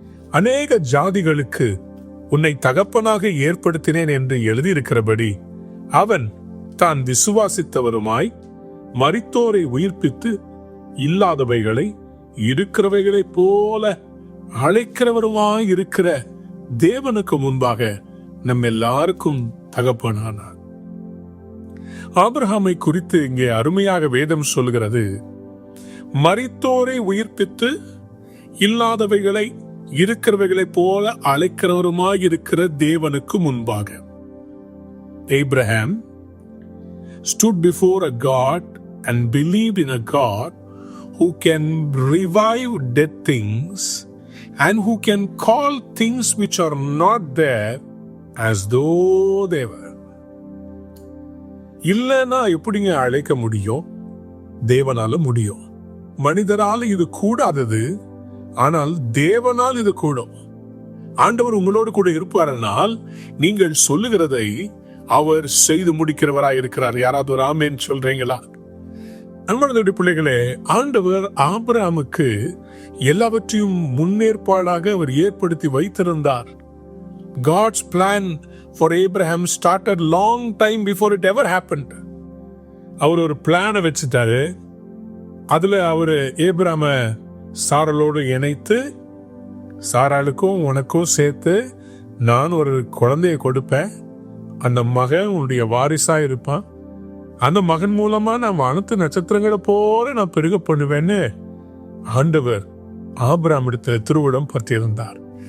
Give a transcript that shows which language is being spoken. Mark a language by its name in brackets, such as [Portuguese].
[Tamil] அநேக ஜாதிகளுக்கு உன்னை தகப்பனாக ஏற்படுத்தினேன் என்று எழுதியிருக்கிறபடி அவன் தான் விசுவாசித்தவருமாய் மரித்தோரை உயிர்ப்பித்து இல்லாதவைகளை இருக்கிறவைகளை போல அழைக்கிறவருமாய் இருக்கிற தேவனுக்கு முன்பாக நம் எல்லாருக்கும் தகப்பனானார். ஆபிரகாமை குறித்து இங்கே அருமையாக வேதம் சொல்கிறது, மரித்தோரை உயிர்ப்பித்து இல்லாதவைகளை இருக்கிறவைகளை போல அழைக்கிறவருமாய் இருக்கிற தேவனுக்கு முன்பாக. [English] Abraham stood before a God and believed in a God who can revive dead things and who can call things which are not there as though they were. [Tamil] இல்லைன்னா எப்படிங்க அழைக்க முடியும்? தேவனால முடியும். மனிதரால் இது கூடாதது, ஆனால் தேவனால் இது கூடும். ஆண்டவர் உங்களோடு கூட இருப்பாரனால் நீங்கள் சொல்லுகிறதை அவர் செய்து முடிக்கிறவராய் இருக்கிறார். யாராவது ஒரு ஆமேன் சொல்றீங்களா? அன்பான பிள்ளைகளே, ஆண்டவர் ஆபிரகாமுக்கு எல்லாவற்றையும் முன்னேற்பாடாக அவர் ஏற்படுத்தி வைத்திருந்தார். [English] God's plan for Abraham started long time before it ever happened. [Tamil] அவர் ஒரு பிளானை வச்சுட்டாரு. அதுல அவரு ஏப்ராம சாராளோடு இணைத்து, சாராளுக்கும் உனக்கும் சேர்த்து நான் ஒரு குழந்தைய கொடுப்பேன், அந்த மகன் உன்னுடைய வாரிசா இருப்பான், அந்த மகன் மூலமா நான் வானத்து நட்சத்திரங்களை போல நான் பெருக பண்ணுவேன்னு ஆண்டவர் ஆபிரகாம் இடத்துல திருவிடம் பற்றியிருந்தார்.